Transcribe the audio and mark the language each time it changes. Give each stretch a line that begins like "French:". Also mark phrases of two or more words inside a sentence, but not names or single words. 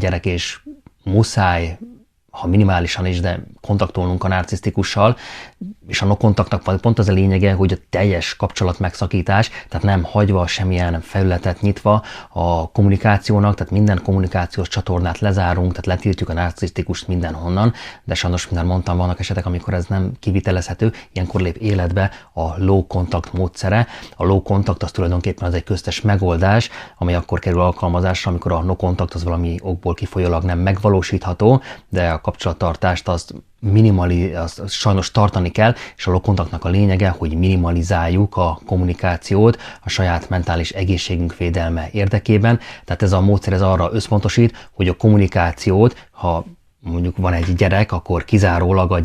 Hungarian: gyerek és muszáj, ha minimálisan is, de kontaktolnunk a narcisztikussal, és a
English: no kontaktnak
Hungarian: pont az a lényege, hogy a teljes kapcsolat megszakítás, tehát nem hagyva semmilyen felületet nyitva a kommunikációnak, tehát minden kommunikációs csatornát lezárunk, tehát letiltjuk a narcisztikust mindenhonnan, de sajnos, mint mondtam, vannak esetek, amikor ez nem kivitelezhető, ilyenkor lép életbe a
English: low contact
Hungarian: módszere. A
English: low contact
Hungarian: az tulajdonképpen az egy köztes megoldás, amely akkor kerül alkalmazásra, amikor a
English: no contact
Hungarian: az valami okból kifolyólag nem megvalósítható, de a kapcsolattartást azt azt sajnos tartani kell, és a
English: low contactnak
Hungarian: a lényege, hogy minimalizáljuk a kommunikációt a saját mentális egészségünk védelme érdekében. Tehát ez a módszer ez arra összpontosít, hogy a kommunikációt, ha mondjuk van egy gyerek, akkor kizárólag a